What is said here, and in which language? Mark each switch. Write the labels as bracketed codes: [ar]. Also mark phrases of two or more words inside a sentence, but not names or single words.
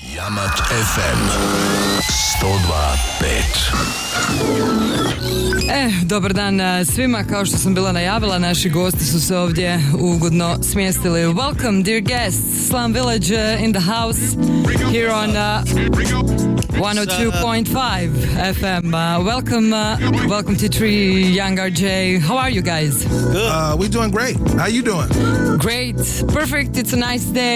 [hr] Yammat FM 102.5. Dobar dan svima, kao što sam bila najavila, naši gosti su se ovdje ugodno smjestili. [en] Welcome dear guests, Slum Village in the house here on 102.5 FM. Welcome to Tree, Young RJ. How are you guys? Good. We're doing great. How you doing? Great, perfect. It's a nice day.